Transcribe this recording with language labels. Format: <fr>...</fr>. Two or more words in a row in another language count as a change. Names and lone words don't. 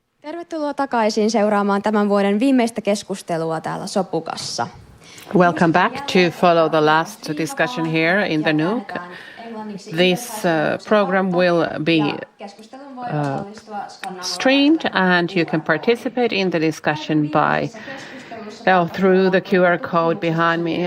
<fi>Tervetuloa takaisin seuraamaan tämän vuoden viimeistä keskustelua täällä Sopukassa.</fi> <en>Welcome back to follow the last discussion here in the Nook. This program will be streamed, and you can participate in the discussion through the QR code behind me.</en>